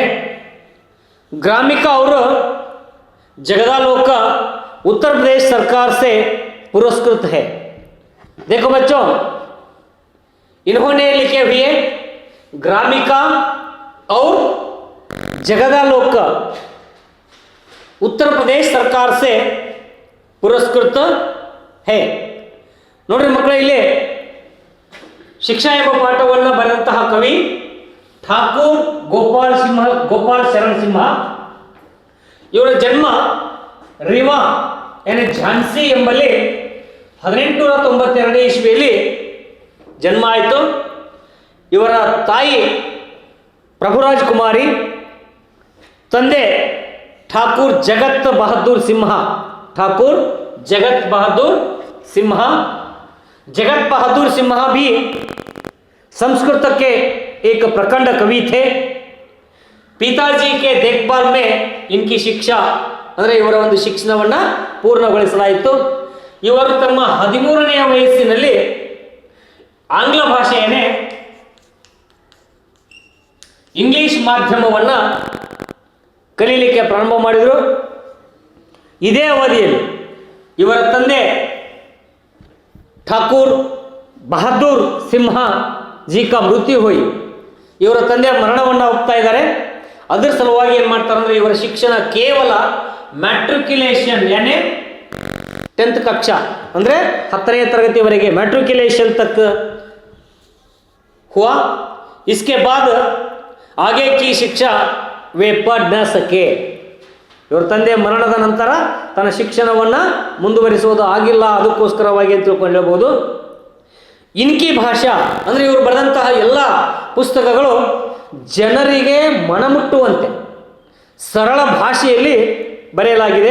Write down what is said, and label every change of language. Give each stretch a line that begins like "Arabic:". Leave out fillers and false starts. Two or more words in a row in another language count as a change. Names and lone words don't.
Hindi: ग्रामिका और जगदालोक उत्तर प्रदेश सरकार से पुरस्कृत है। देखो बच्चों, इन्होंने लिखे हुए ग्रामिका और जगदालोक उत्तर प्रदेश सरकार से पुरस्कृत है।
Kannada: ನೋಡ್ರಿ ಮಕ್ಕಳೇ, ಇಲ್ಲಿ ಶಿಕ್ಷಾ ಎಂಬ ಪಾಠವನ್ನು ಬರೆದಂತಹ ಕವಿ ಠಾಕೂರ್ ಗೋಪಾಲ್ ಶರಣ್ ಸಿಂಹ. ಇವರ ಜನ್ಮ ರಿವಾ ಝಾನ್ಸಿ ಎಂಬಲ್ಲಿ 1892 ಇಸ್ವಿಯಲ್ಲಿ ಜನ್ಮ ಆಯಿತು. ಇವರ ತಾಯಿ ಪ್ರಭುರಾಜ್ ಕುಮಾರಿ, ತಂದೆ ಠಾಕೂರ್ ಜಗತ್ ಬಹದ್ದೂರ್ ಸಿಂಹ.
Hindi: ठाकुर जगत बहादुर सिम्हा. जगत बहादुर सिम्हा भी संस्कृत के एक प्रखंड कवि थे. पिताजी के देखभाल में इनकी शिक्षा
Kannada: ಅಂದರೆ ಇವರ ಒಂದು ಶಿಕ್ಷಣವನ್ನ ಪೂರ್ಣಗೊಳಿಸಲಾಯಿತು. ಇವರು ತಮ್ಮ 13ನೇ ವಯಸ್ಸಿನಲ್ಲಿ ಆಂಗ್ಲ ಭಾಷೆಯನ್ನೇ ಇಂಗ್ಲಿಷ್ ಮಾಧ್ಯಮವನ್ನ ಕಲಿಯಲಿಕ್ಕೆ ಪ್ರಾರಂಭ ಮಾಡಿದರು. ಇದೇ ಅವಧಿಯಲ್ಲಿ ಇವರ ತಂದೆ ಠಾಕೂರ್ ಬಹದ್ದೂರ್ ಸಿಂಹ
Hindi: जी का मृत्यु होई.
Kannada: ಇವರ ತಂದೆ ಮರಣವನ್ನು ಹೋಗ್ತಾ ಇದ್ದಾರೆ. ಅದರ ಸಲುವಾಗಿ ಏನು ಮಾಡ್ತಾರೆ ಅಂದರೆ ಇವರ ಶಿಕ್ಷಣ ಕೇವಲ ಮ್ಯಾಟ್ರಿಕ್ಯುಲೇಷನ್
Hindi: यानी 10th कक्षा
Kannada: ಅಂದರೆ 10ನೇ ತರಗತಿವರೆಗೆ
Hindi: मैट्रिकुलेशन तक हुआ. इसके बाद आगे की शिक्षा वे पढ़ न सके.
Kannada: ಇವರ ತಂದೆ ಮರಣದ ನಂತರ ತನ್ನ ಶಿಕ್ಷಣವನ್ನು ಮುಂದುವರಿಸುವುದು ಆಗಿಲ್ಲ. ಅದಕ್ಕೋಸ್ಕರವಾಗಿ ತಿಳ್ಕೊಳ್ಳಬಹುದು.
Hindi: इनकी भाषा
Kannada: ಅಂದರೆ ಇವರು ಬರೆದಂತಹ ಎಲ್ಲ ಪುಸ್ತಕಗಳು ಜನರಿಗೆ ಮನಮುಟ್ಟುವಂತೆ ಸರಳ ಭಾಷೆಯಲ್ಲಿ ಬರೆಯಲಾಗಿದೆ.